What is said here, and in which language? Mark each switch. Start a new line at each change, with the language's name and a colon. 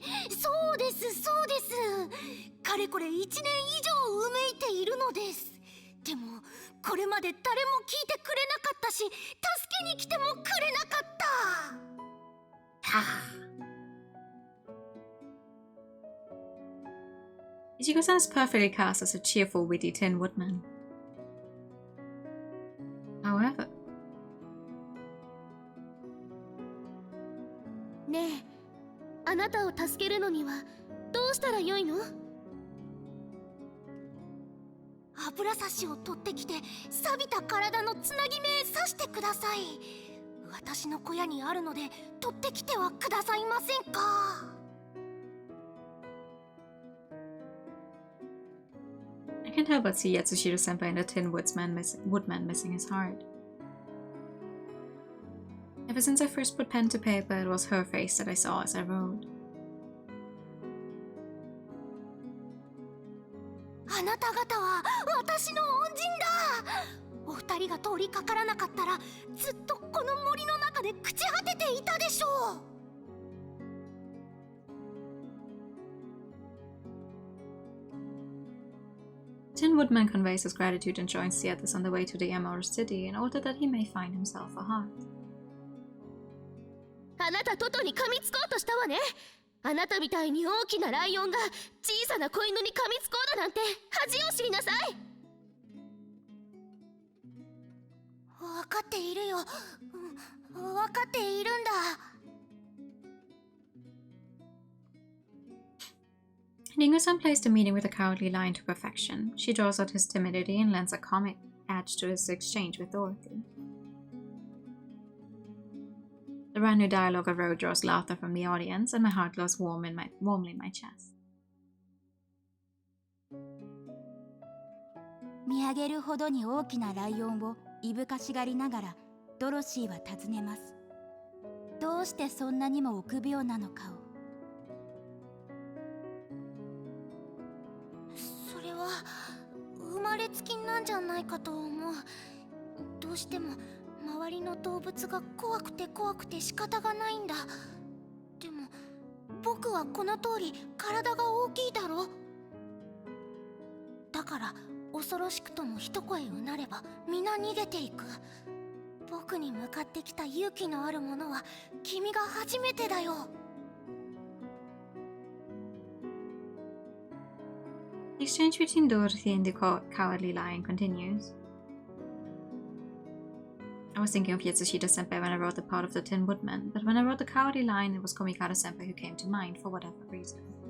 Japanese: そうです、そうです。かれこれ1年以上うめいているのです。でも、これまで誰も聞いてくれなかったし、助けに来てもくれなかった。はあ。
English: Ichigo-san is perfectly cast as a cheerful, witty Tin Woodman. However,
Japanese: ねえ、あなたを助けるのにはどうしたらよいの？油差しを取ってきて、錆びた体のつなぎ目刺してください。私の小屋にあるので取ってきてはくださいませんか？
English: I can't help but see Yatsushiro-senpai and the Tin Woodman missing his heart. Ever since I first put pen to paper, it was her face that I saw as I wrote.
Japanese: あなた方は私の恩人だ。お二人が通りかからなかったら、ずっとこの森の中で朽ち果てていたでしょう。
English: Tin Woodman conveys his gratitude and joins the others on the way to the Emerald City in order that he may find himself a heart.
Japanese: あなたトトに噛みつこうとしたわね。あなたみたいに大きなライオンが小さな子犬に噛みつこうだなんて恥を知りなさい。分かっているよ。分かっているんだ。
English: Ringo-san plays the meeting with the Cowardly Lion to perfection. She draws out his timidity and lends a comic edge to his exchange with Dorothy. The brand new dialogue I wrote draws laughter from the audience, and my heart glows warmly in my chest.
Japanese: 見上げるほどに大きなライオンをいぶかしがりながらドロシーは尋ねます。どうしてそんなにも臆病なのかを。それは生まれつきなんじゃないかと思う。どうしても周りの動物が怖くて仕方がないんだ。でも僕はこの通り体が大きいだろ。だから恐ろしくとも一声うなれば皆逃げていく。僕に向かってきた勇気のあるものは君が初めてだよ。
English: The exchange between Dorothy and the Cowardly Lion continues. I was thinking of Yatsushiro-senpai when I wrote the part of the Tin Woodman, but when I wrote the Cowardly Lion, it was Komikado-senpai who came to mind for whatever reason.